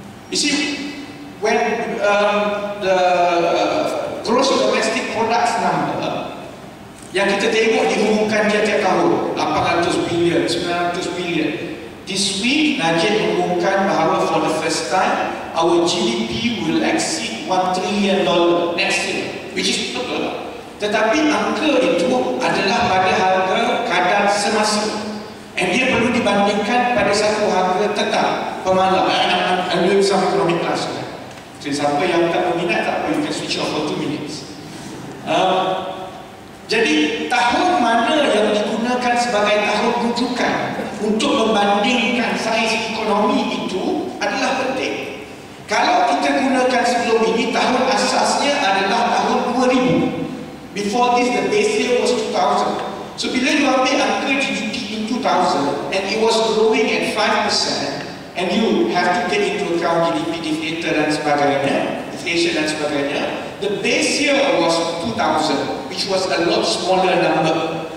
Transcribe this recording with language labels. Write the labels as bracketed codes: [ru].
[en] You see, when the gross domestic products number [ms] yang kita tengok diumumkan tiap-tiap tahun 800 bilion, 900 bilion. [en] This week Najib [ms] mengumumkan bahawa [en] for the first time our GDP will exceed $1 trillion next year, which is betul. [ms] Tetapi angka itu adalah pada harga kadar semasa, and dia perlu dibandingkan pada satu harga tetap pemalas. [en] I'm doing some economic class. So, [ms] siapa yang tak berminat tak apa, [en] you can switch off for 2 minutes. [ms] Jadi tahun mana yang digunakan sebagai tahun rujukan untuk membandingkan saiz ekonomi itu adalah penting. Kalau kita gunakan sebelum ini, tahun asasnya adalah tahun 2000. [en] Before this, the base year was 2000. So [ms] bila [en] you [ms] ambil angka [en] GDP in 2000 and it was growing at 5%, and you have to take into account GDP deflator [ms] dan sebagainya, [en] inflation dan sebagainya, the base year was 2000, which was a lot smaller number.